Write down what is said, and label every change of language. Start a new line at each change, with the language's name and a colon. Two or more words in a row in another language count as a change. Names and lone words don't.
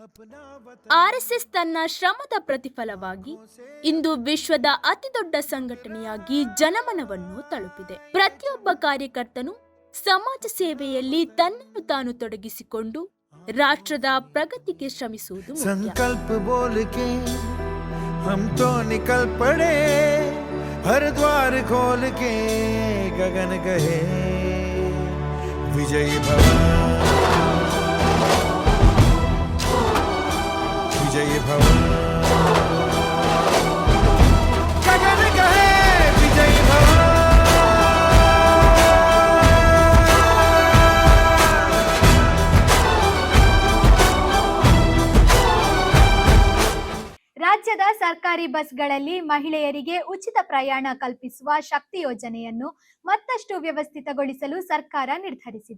Kannada: ಆರ್ಎಸ್ಎಸ್ ತನ್ನ ಶ್ರಮದ ಪ್ರತಿಫಲವಾಗಿ ಇಂದು ವಿಶ್ವದ ಅತಿದೊಡ್ಡ ಸಂಘಟನೆಯಾಗಿ ಜನಮನವನ್ನು ತಲುಪಿದೆ. ಪ್ರತಿಯೊಬ್ಬ ಕಾರ್ಯಕರ್ತನು ಸಮಾಜ ಸೇವೆಯಲ್ಲಿ ತನ್ನನ್ನು ತಾನು ತೊಡಗಿಸಿಕೊಂಡು ರಾಷ್ಟ್ರದ ಪ್ರಗತಿಗೆ ಶ್ರಮಿಸುವುದು
Hindi: संकल्प बोल के हम तो निकल पड़े हर द्वार खोल के गगन गहे विजयी भव विजयी भव गगन गहे विजयी भव.
Kannada: ರಾಜ್ಯದ ಸರ್ಕಾರಿ ಬಸ್ಗಳಲ್ಲಿ ಮಹಿಳೆಯರಿಗೆ ಉಚಿತ ಪ್ರಯಾಣ ಕಲ್ಪಿಸುವ ಶಕ್ತಿ ಯೋಜನೆಯನ್ನು ಮತ್ತಷ್ಟು ವ್ಯವಸ್ಥಿತಗೊಳಿಸಲು ಸರ್ಕಾರ ನಿರ್ಧರಿಸಿದೆ.